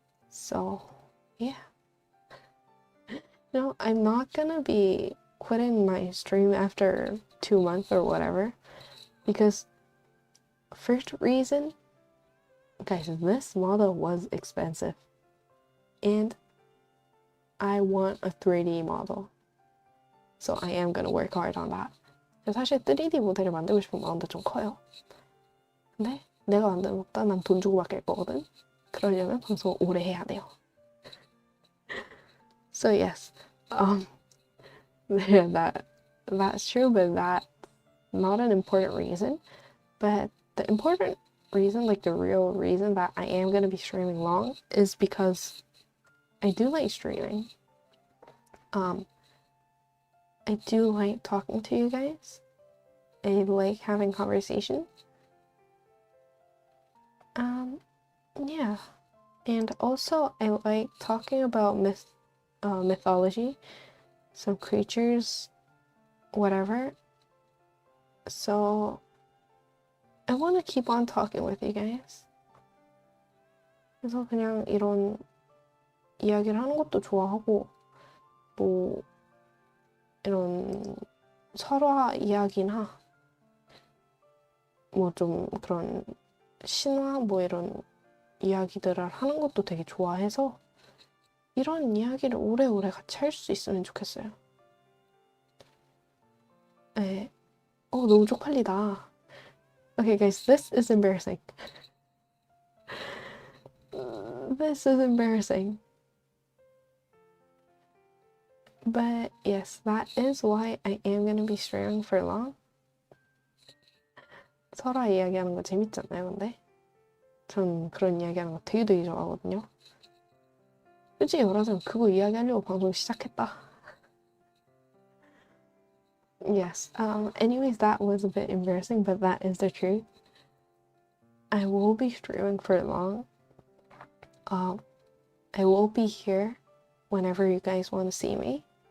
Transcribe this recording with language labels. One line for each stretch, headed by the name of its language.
English: So, yeah. No, I'm not gonna be quitting my stream after 2 months or whatever. Because, first reason, guys, this model was expensive. And I want a 3D model. So I am gonna work hard on that.
Korean: 사실 3D 모델을 만들고 싶은 마음도 좀 커요. 근데 내가 만드는 것보다 난 돈 주고 바뀔 거거든. 그러려면 방송을 오래 해야 돼요.
English: So yes, yeah, that's true, but that's not an important reason. But the important reason, like the real reason that I am gonna be streaming long is because I do like streaming. I do like talking to you guys. I like having conversations. Yeah. And also I like talking about mythology, some creatures, whatever. So I want to keep on talking with you guys.
Korean: 그래서 그냥 이런 이야기를 하는 것도 좋아하고 뭐 이런 설화 이야기나 뭐 좀 그런 신화 뭐 이런 이야기들을 하는 것도 되게 좋아해서 이런 이야기를 오래오래 같이 할 수 있으면 좋겠어요. 네. 너무 쪽팔리다.
English: Okay, guys, this is embarrassing. This is embarrassing. But yes, that is why I am gonna be streaming for long.
Korean: 설화 이야기하는 거 재밌잖아요, 근데? 전 그런 이야기하는 거 되게 좋아하거든요. 솔직히 말하자면 그거 이야기하려고 방송 시작했다.
English: Yes, anyways, that was a bit embarrassing, but that is the truth. I will be streaming for long. I will be here whenever you guys want to see me.